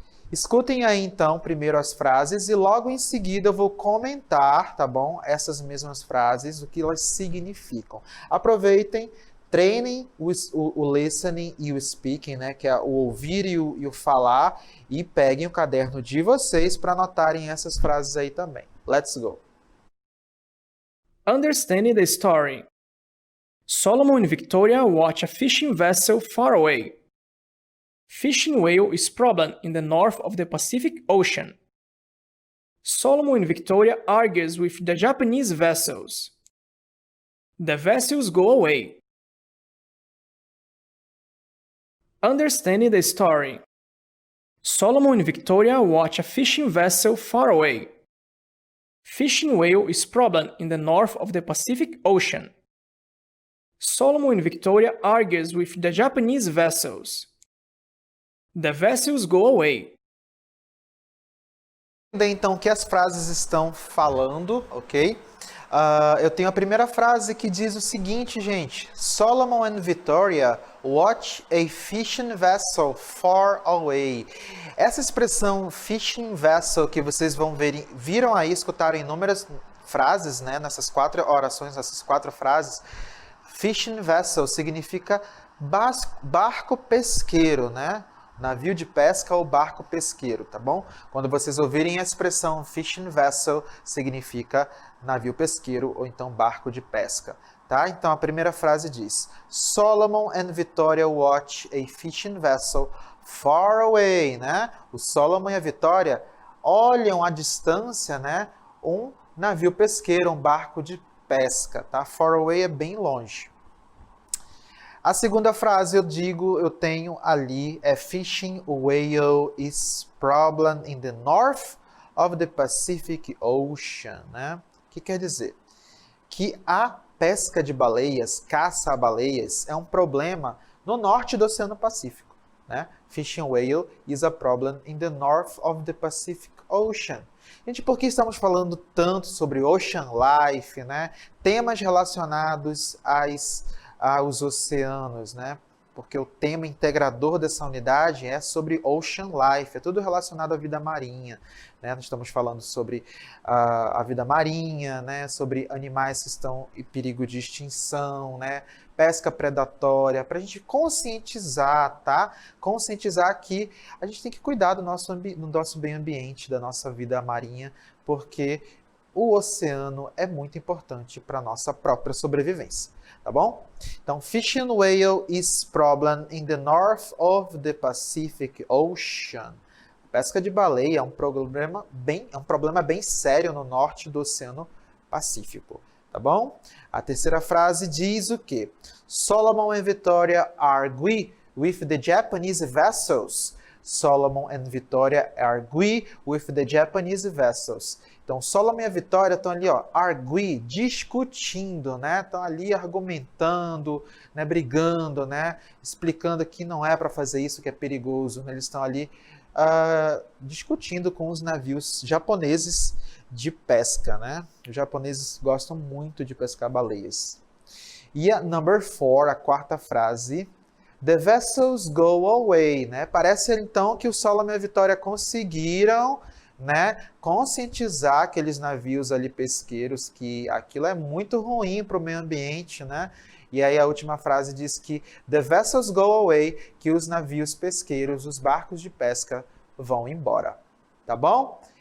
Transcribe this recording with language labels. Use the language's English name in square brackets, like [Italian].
[Portuguese] Escutem aí, então, primeiro as frases e logo em seguida eu vou comentar, tá bom? Essas mesmas frases, o que elas significam. Aproveitem, treinem o listening e o speaking, né? Que é o ouvir e o falar, e peguem o caderno de vocês para anotarem essas frases aí também. [English] Let's go! Understanding the story. Solomon and Victoria watch a fishing vessel far away. Fishing whale is problem in the north of the Pacific Ocean. Solomon and Victoria argues with the Japanese vessels. The vessels go away. Understanding the story. Solomon and Victoria watch a fishing vessel far away. Fishing whale is problem in the north of the Pacific Ocean. Solomon and Victoria argues with the Japanese vessels. The vessels go away. [Portuguese] Então, o que as frases estão falando, ok? Eu tenho a primeira frase que diz o seguinte, gente. [English] Solomon and Victoria watch a fishing vessel far away. [Portuguese] Essa expressão fishing vessel que vocês viram aí, escutaram inúmeras frases, né? Nessas 4 orações, nessas 4 frases. Fishing vessel significa barco pesqueiro, né? Navio de pesca ou barco pesqueiro, tá bom? Quando vocês ouvirem a expressão fishing vessel, significa navio pesqueiro ou então barco de pesca, tá? Então a primeira frase diz: [English] Solomon and Victoria watch a fishing vessel far away, né? [Portuguese] O Solomon e a Victoria olham à distância, né? Um navio pesqueiro, um barco de pesca, tá? [English] Far away [Portuguese] é bem longe. A segunda frase eu tenho ali é [English] fishing whale is problem in the north of the Pacific Ocean, [Portuguese] né? O que quer dizer? Que a pesca de baleias, caça a baleias, é um problema no norte do Oceano Pacífico, né? [English] Fishing whale is a problem in the north of the Pacific Ocean. [Portuguese] Gente, por que estamos falando tanto sobre ocean life, né? Temas relacionados aos oceanos, né? Porque o tema integrador dessa unidade é sobre ocean life, é tudo relacionado à vida marinha, né? Nós estamos falando sobre a vida marinha, né? Sobre animais que estão em perigo de extinção, né? Pesca predatória, para a gente conscientizar, tá? Conscientizar que a gente tem que cuidar do nosso meio ambiente, da nossa vida marinha, porque o oceano é muito importante para a nossa própria sobrevivência, tá bom? Então, [English] fishing whale is problem in the north of the Pacific Ocean. [Portuguese] A pesca de baleia é um problema bem sério no norte do Oceano Pacífico, tá bom? A terceira frase diz o quê? [English] Solomon and Victoria argue with the Japanese vessels. Solomon and Victoria argue with the Japanese vessels. [Portuguese] Então, Solomon e a Victoria estão ali, ó, argue, discutindo, né? Estão ali argumentando, né? Brigando, né? Explicando que não é para fazer isso, que é perigoso. Né? Eles estão ali discutindo com os navios japoneses de pesca, né? Os japoneses gostam muito de pescar baleias. E a [English] number 4, [Portuguese] a quarta frase, [English] the vessels go away, [Portuguese] né? Parece então que o Solomon e a Victoria conseguiram, né, conscientizar aqueles navios ali pesqueiros que aquilo é muito ruim para o meio ambiente, né? E aí a última frase diz que [English] the vessels go away, [Portuguese] que os navios pesqueiros, os barcos de pesca vão embora, tá bom?